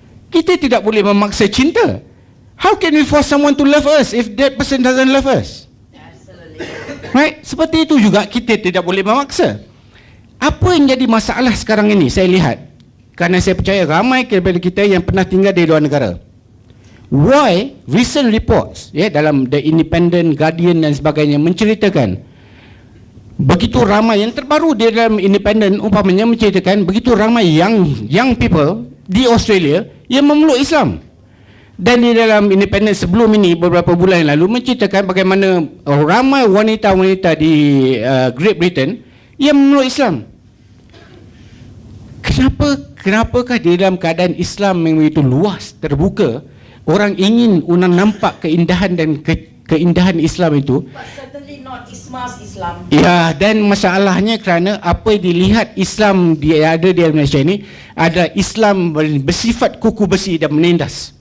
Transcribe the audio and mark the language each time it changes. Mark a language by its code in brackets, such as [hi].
[ms] Kita tidak boleh memaksa cinta. [en] How can we force someone to love us if that person doesn't love us? Right? [ms] Seperti itu juga kita tidak boleh memaksa. Apa yang jadi masalah sekarang ini saya lihat, kerana saya percaya ramai daripada kita yang pernah tinggal di luar negara. [en] Why recent reports, [ms] ya, dalam The Independent, Guardian dan sebagainya menceritakan begitu ramai, yang terbaru di dalam Independent umpamanya menceritakan begitu ramai [en] young people [ms] di Australia yang memeluk Islam. Dan di dalam Independent sebelum ini beberapa bulan yang lalu menceritakan bagaimana ramai wanita-wanita di Great Britain yang memeluk Islam. Kenapakah di dalam keadaan Islam yang begitu luas, terbuka, orang ingin nampak keindahan dan keindahan Islam itu? [en] But certainly not Islam. [ms] Ya, dan masalahnya kerana apa yang dilihat Islam dia ada di Malaysia ini adalah Islam bersifat kuku besi dan menindas.